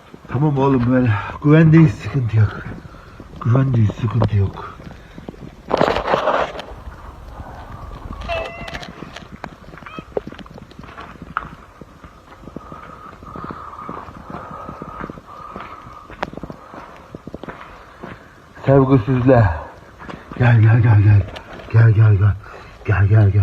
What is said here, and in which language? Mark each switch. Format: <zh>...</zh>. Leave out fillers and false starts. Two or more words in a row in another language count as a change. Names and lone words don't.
<tr>Tamam oğlum, böyle güvendeyiz, sıkıntı yok. Güvendeyiz, sıkıntı yok. Sevgisizler. Gel gel gel gel. Gel gel gel. Gel gel gel.</tr>